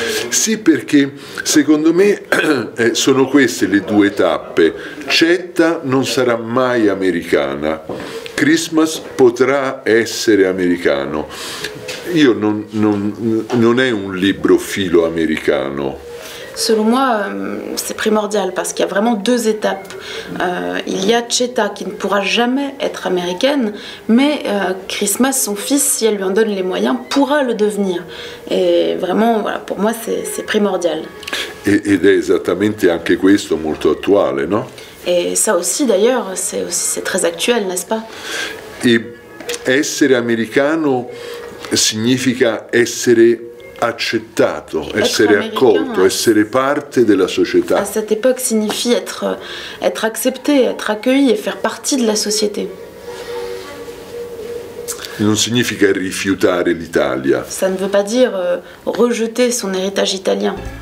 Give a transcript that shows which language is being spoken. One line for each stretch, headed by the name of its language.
Italian: Sì, perché secondo me sono queste le due tappe. Ceta non sarà mai americana, Christmas potrà essere americano. Non è un libro filo americano.
French: Selon moi, c'est primordial parce qu'il y a vraiment deux étapes. Il y a Ceta qui ne pourra jamais être américaine, mais Christmas, son fils, si elle lui en donne les moyens, pourra le devenir. Et vraiment, voilà, pour moi, c'est primordial.
Italian: Ed è esattamente anche questo molto attuale, no?
French: Et ça aussi, d'ailleurs, c'est très actuel, n'est-ce pas?
Italian: E essere americano significa essere accettato, essere accolto, essere parte della società.
French: À cette époque, signifie être accepté, être accueilli et faire partie de la société.
Italian: Non significa rifiutare l'Italia.
French: Ça ne veut pas dire rejeter son héritage italien.